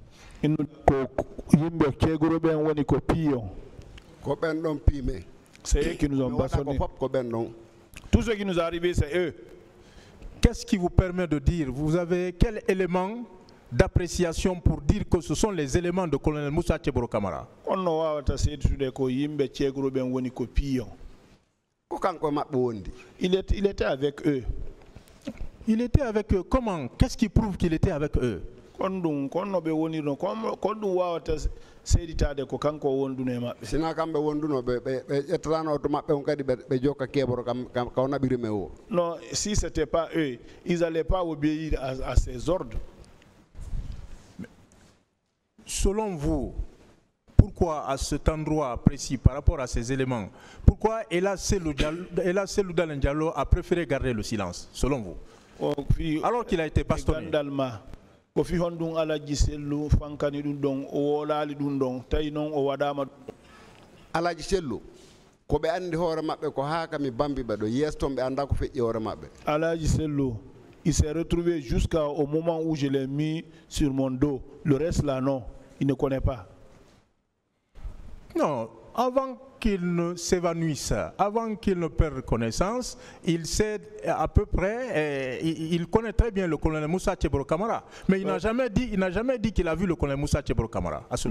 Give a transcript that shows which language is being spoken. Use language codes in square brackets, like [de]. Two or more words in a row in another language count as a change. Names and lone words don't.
[fr] C'est eux qui nous ont bastonné. Tout ce qui nous est arrivé, c'est eux. Qu'est-ce qui vous permet de dire? Vous avez quel élément d'appréciation pour dire que ce sont les éléments de colonel Moussa Tcheboro Kamara. [ff] Onno wawata seetude ko yimɓe ceegroɓen woni ko piyon. Ko kanko maɓɓe wondi. [fr] Il était avec eux. Il était avec eux. Comment? Qu'est-ce qui prouve qu'il était avec eux? [ff] Konno ɓe wonirno kon ɗum wawata seeditade ko kanko wonduno e maɓɓe. Sina kamɓe wonduno ɓe ƴettatano to maɓɓe on kadi ɓe jokka keɓoro ka naɓirime o. [fr] Non, si c'était pas eux, ils n'allaient pas obéir à ses ordres. Selon vous, pourquoi à cet endroit précis par rapport à ces éléments, pourquoi Ella Selou Dalein Diallo a préféré garder le silence, selon vous, alors qu'il a été bastonné? [ff] Ko fi hondun Alaji Sellu fankani ɗum ɗon o wolali ɗum ɗon tawi noon o waɗama. Alaji Sellu ko ɓe andi hoore maɓɓe ko haa kami bambi ɓe ɗo yeston ɓe anda ko feƴƴi hoore maɓɓe. [fr] Alaji Sellu, il s'est retrouvé jusqu'au moment où je l'ai mis sur mon dos. Le reste là non, il ne connaît pas. Non, avant qu'il ne s'évanouisse, avant qu'il ne perde connaissance, il sait à peu près, il connaît très bien le colonel Moussa Tcheboro Kamara, mais il n'a jamais dit qu'il a vu le colonel Moussa Tcheboro Kamara.